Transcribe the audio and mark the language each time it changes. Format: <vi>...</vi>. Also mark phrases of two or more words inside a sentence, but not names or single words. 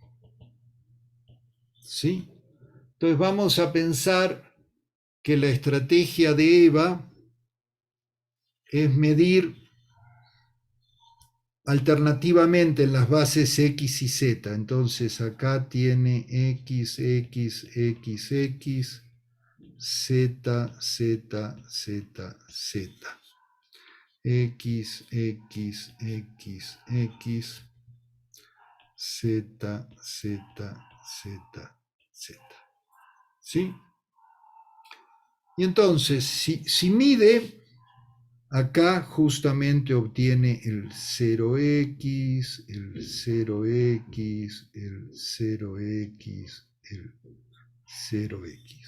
<es>¿Sí? Entonces vamos a pensar que la estrategia de Eva es medir alternativamente en las bases X y Z. Entonces acá tiene X, X, X, X, Z, Z, Z, Z. X, X, X, X, Z, Z, Z, Z. ¿Sí? Y entonces, si mide, acá justamente obtiene el 0x, el 0x, el 0x, el 0x.</es>